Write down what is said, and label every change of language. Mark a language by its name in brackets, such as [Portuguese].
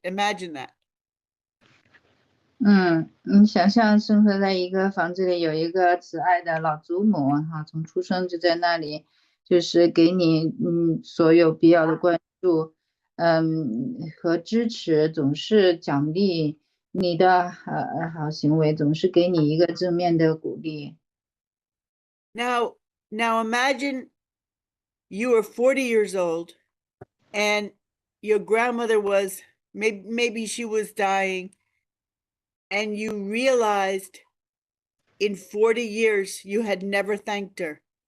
[English] Imagine that. [Chinese] 你想象生活在一个房子里，有一个慈爱的老祖母哈，从出生就在那里，就是给你所有必要的关注，和支持，总是奖励你的好行为，总是给你一个正面的鼓励。 [English] Now imagine you were 40 years old and your grandmother was maybe she was dying, and you realized in 40 years you had never thanked her.